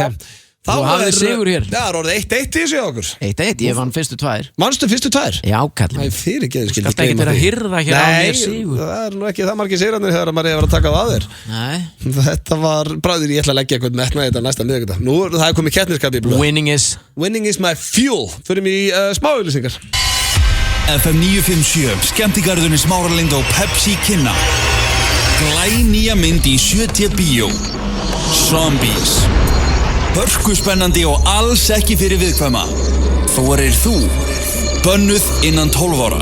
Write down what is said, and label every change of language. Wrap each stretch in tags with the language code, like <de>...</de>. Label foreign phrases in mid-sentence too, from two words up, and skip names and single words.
<is>Þú hafðir sigur hér. Já, það er orðið 1-1 í þessu hjá okkur. 1-1, ég vann fyrstu 2. Manstu fyrstu 2? Já, kallið. Það er fyrirgeðu, skildi. Skalt ekki vera að hirða hér á mér sigur. Nei, það er nú ekki það margir sigranir þegar maður er að taka á þér. Nei. Þetta var, bræður, ég ætla að leggja eitthvað metna í þetta næsta miðvikudag. Nú, það er komið keppniskap í blöð.</is> <en>Winning is my fuel.</en> <is>Förum í smá auglýsingar. FM 957, skemmtigarðurinn Smáralind og Pepsi kynna glænýja mynd í 7D bíó Zombies. Hörkuspennandi og alls ekki fyrir viðkvæma. Þorir þú? Bönnuð innan 12 ára.</is>